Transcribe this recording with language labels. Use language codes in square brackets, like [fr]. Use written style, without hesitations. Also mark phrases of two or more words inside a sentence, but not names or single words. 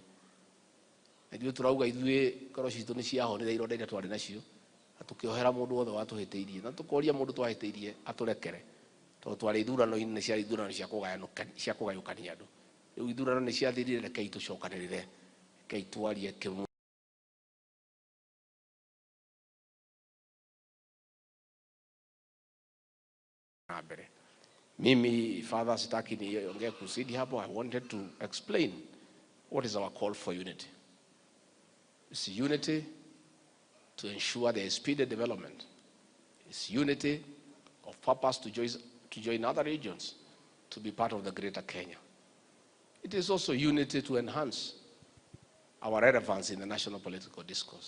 [ki] Ndio turauga ithuĩ koro citu ni ciahonire ironda iria twari nacio. Atukiohera mundu wothe watuhiteirie. Na tukoria mundu twahiteirie aturekere. Tondu twari ithurano-ini ni ciari ithurano cia kugayukania andu. Riu ithurano ni ciathirire reke itucokanirire. Reke itwarie kimwe. [sw] Mimi, Father, sitaki niongee kusidi hapo. [en] I wanted to explain what is our call for unity. It's unity to ensure there is speedy development. It's unity of purpose to join other regions to be part of the greater Kenya. It is also unity to enhance our relevance in the national political discourse.